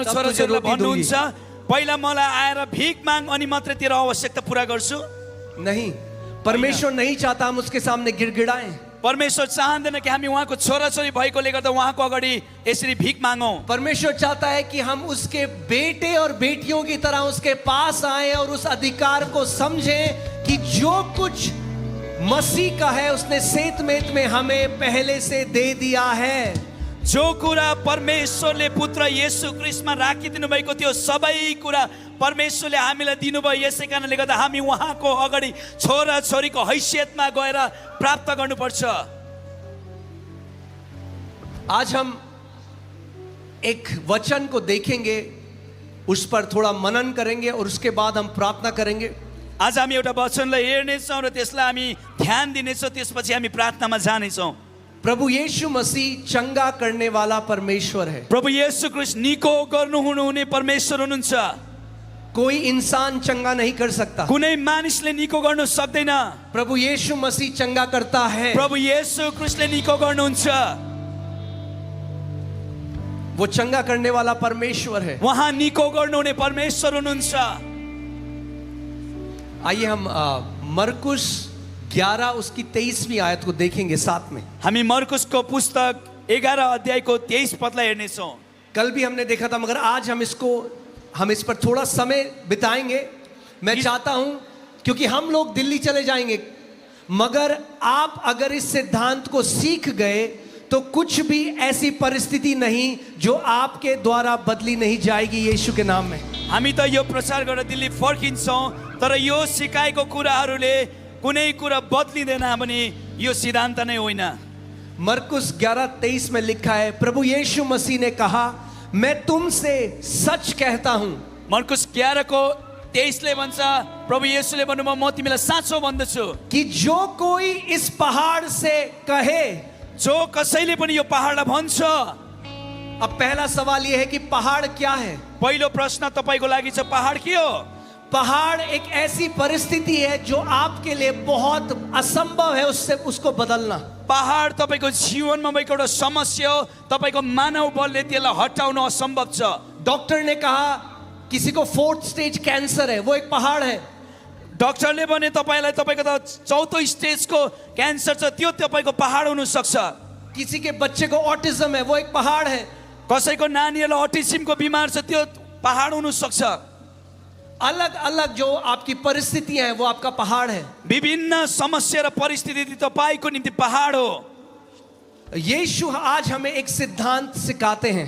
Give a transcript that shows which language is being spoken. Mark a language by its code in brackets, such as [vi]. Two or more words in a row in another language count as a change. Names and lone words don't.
[ne] तब छोराछोरीलाई [hi] तुझे रोटी [ne] भन्नुहुन्छ पहिला मलाई आएर भीख माग अनि मात्रै तेरो आवश्यकता पूरा गर्छु? [hi] नहीं, परमेश्वर नहीं चाहता हम उसके सामने गिड़गिड़ाएं। [ne] परमेश्वर चाहँदैन कि हामी उहाँको छोराछोरी भएकोले गर्दा उहाँको अगाडि यसरी भीख मागौँ। [hi] परमेश्वर चाहता है कि हम उसके बेटे और बेटियों की तरह उसके पास आए और उस अधिकार को समझें कि जो कुछ मसीह का है उसने सेतमेत में हमें पहले से दे दिया है। [ne] जो कुरा परमेश्वरले पुत्र येशू ख्रीष्टमा राखिदिनु भएको थियो, सबै कुरा परमेश्वरले हामीलाई दिनुभयो। यसै कारणले गर्दा हामी उहाँको अगाडि छोरा छोरीको हैसियतमा गएर प्राप्त गर्नुपर्छ। [hi] आज हम एक वचन को देखेंगे, उस पर थोड़ा मनन करेंगे और उसके बाद हम प्रार्थना करेंगे। [ne] आज हामी एउटा वचनलाई हेर्नेछौँ र त्यसलाई हामी ध्यान दिनेछौँ, त्यसपछि हामी प्रार्थनामा जानेछौँ। [hi] प्रभु यीशु मसीह चंगा करने वाला परमेश्वर है। [ne] प्रभु येशू ख्रीष्ट निको गर्नुहुने परमेश्वर हुनुहुन्छ। [hi] कोई इंसान चंगा नहीं कर सकता, [ne] कुनै मानिसले निको गर्न सक्दैन। [hi] प्रभु यीशु मसीह चंगा करता है। [ne] प्रभु येशू ख्रीष्टले निको गर्नुहुन्छ। [hi] वो चंगा करने वाला परमेश्वर है। [ne] उहाँ निको गर्नुहुने परमेश्वर हुनुहुन्छ। [hi] आइए हम मरकुस 11 उसकी 23वीं आयत को देखेंगे साथ में। [ne] हामी मरकुसको पुस्तक 11 अध्यायको 23 पदलाई हेर्नेछौँ। [hi] कल भी हमने देखा था, मगर आज हम इस पर थोड़ा समय बिताएंगे। मैं चाहता हूं, क्योंकि हम लोग दिल्ली चले जाएंगे, मगर आप अगर इस सिद्धांत को सीख गए तो कुछ भी ऐसी परिस्थिति नहीं जो आपके द्वारा बदली नहीं जाएगी यीशु के नाम में। [ne] हामी त यो प्रचार गरेर दिल्ली फर्किन्छौँ, तर यो सिकाएको कुराहरूले कुनै कुरा बदलिँदैन भने यो सिद्धान्त नै होइन। [hi] मरकुस 11:23 में लिखा है, प्रभु यीशु मसीह ने कहा, मैं तुमसे सच कहता हूं। [ne] मरकुस 11 को 23 भन्छ प्रभु येशूले भन्नुभयो म तिमीलाई साँचो भन्दछु [hi] कि जो कोई इस पहाड़ से कहे। [ne] जो कसैले पनि यो पहाडलाई भन्छ। [hi] अब पहला सवाल यह है कि पहाड़ क्या है? [ne] पहिलो प्रश्न तपाईको लागि छ पहाड के हो? [hi] पहाड़ एक ऐसी परिस्थिति है जो आपके लिए बहुत असंभव है उससे उसको बदलना। [ne] पहाड तपाईको जीवनमा भएको एउटा समस्या हो, तपाईको मानव बलले त्यसलाई हटाउन असम्भव छ। [hi] डॉक्टर ने कहा किसी को 4th [en] stage cancer [hi] है, वो एक पहाड़ है। [ne] डाक्टरले भने तपाईलाई तपाईको त 4औं स्टेजको क्यान्सर छ, त्यो तपाईको पहाड हुन सक्छ। [hi] किसी के बच्चे को ऑटिज्म है, वो एक पहाड़ है। [ne] कसैको नानीहरुलाई अटिज्मको बिमार छ, त्यो पहाड हुन सक्छ। [hi] अलग अलग जो आपकी परिस्थितियां हैं वो आपका पहाड़ है। [ne] विभिन्न समस्या र परिस्थिति तपाईको निम्ति पहाड हो। [hi] यीशु आज हमें एक सिद्धांत सिखाते हैं।